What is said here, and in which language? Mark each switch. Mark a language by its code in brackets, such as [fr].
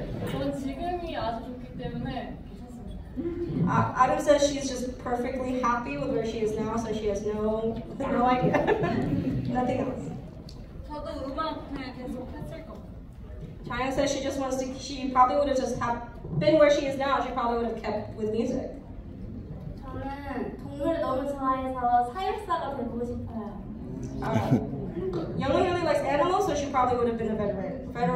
[ko] 전 지금이 아주 좋기 때문에. [en] Adam says she's just perfectly happy with where she is now, so she has no idea. Nothing else. [ko] 저도 음악 그냥 계속 했을 것 같아요. [en] China says she just wants to. She probably would have just been where she is now. She probably would have kept with music. [ko] 저는 동물 너무 좋아해서 사육사가 되고 싶어요. [en] Young really likes animals, so she probably would have been a veterinarian.